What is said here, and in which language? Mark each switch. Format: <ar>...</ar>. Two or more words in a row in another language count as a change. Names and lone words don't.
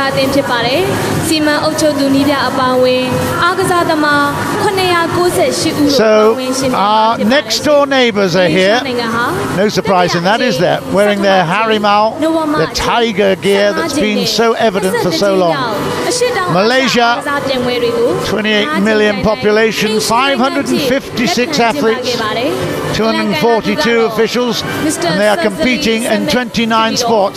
<my>စားအသင်းဖြစ်ပါတယ်။စီမံအုပ်ချုပ်သူနည်းပြအပါအဝင်အားကစားသမား998ဦး</my> <en>So our next door neighbours are here. No surprise in that, is there? Wearing their Harimau, the tiger gear that's been so evident for so long. Malaysia, 28 million population, 556 athletes, 242 officials, and they are competing in 29 sports.</en>